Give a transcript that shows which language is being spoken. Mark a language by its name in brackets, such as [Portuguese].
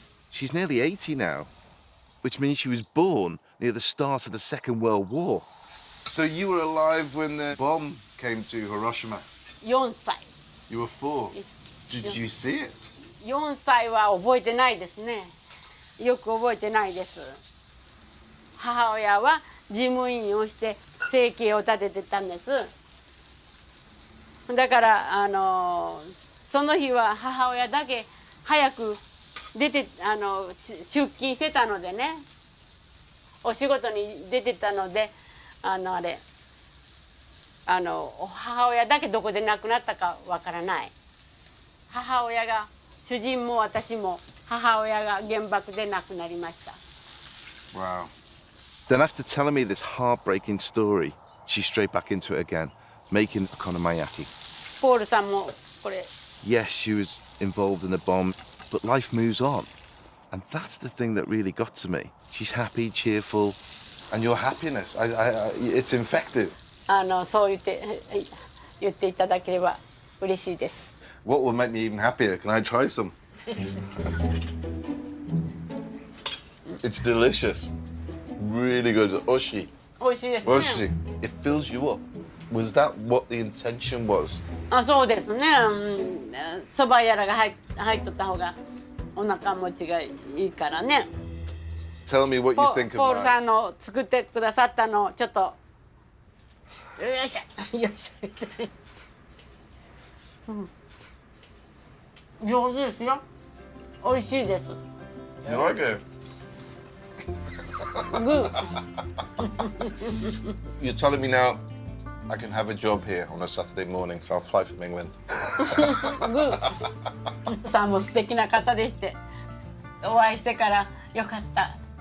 [English] She's nearly 80 now, which means she was born near the start of the Second World War. So you were alive when the bomb came to Hiroshima? [Japanese] 4歳 [English] You were 4. Did you see it? [Japanese] 4歳は覚えてないですね。よく覚えてないです。母親は事務員をして生計を立ててたんです。だからその日は母親だけ早く出て出勤してたのでね、お仕事に出てたので母親だけどこで亡くなったかわからない。母親が主人も私も母親が原爆で亡くなりました。 [English] Wow. Then after telling me this heartbreaking story, she's straight back into it again, making okonomiyaki. [Japanese] ポールさんもこれ。 [English] Yes, she was involved in the bomb, but life moves on. And that's the thing that really got to me. She's happy, cheerful. And your happiness, it's infected. [Japanese] そう言っていただければ嬉しいです。 [English] What will make me even happier? Can I try some? It's delicious. Really good. Oshi. [Japanese] 美味しいですね。 [English] Oshi. It fills you up. Was that what the intention was? [Japanese] そうですね。そばやらが入っとった方がお腹持ちがいいからね。 [English] Tell me what you think [Japanese] ポー [English] of [Japanese] ルさん [English] mine. [Japanese] の作ってくださったのをちょっとよいしょよいしょ。上手ですよ。美味しいです。 [English] You like it? Good. You're telling me now I can have a job here on a Saturday morning, so I'll fly from England. Good. [Japanese] さんも素敵な方でして、お会いしてからよかった。